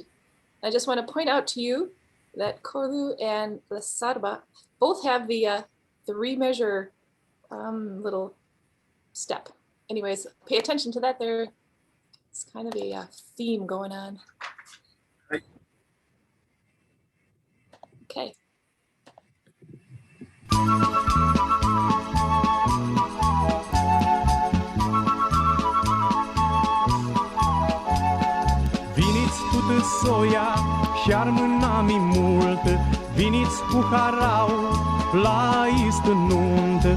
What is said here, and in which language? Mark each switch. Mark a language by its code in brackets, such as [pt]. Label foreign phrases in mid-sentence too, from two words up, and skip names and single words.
[en] I just want to point out to you that Corlu and the Sarba both have the 3-measure little step. Anyways, pay attention to that. There's kind of a theme going on. Right. Okay. [ro] Viniți tută soia și-ar mâna-mi mult, viniți cu harau la istă nuntă.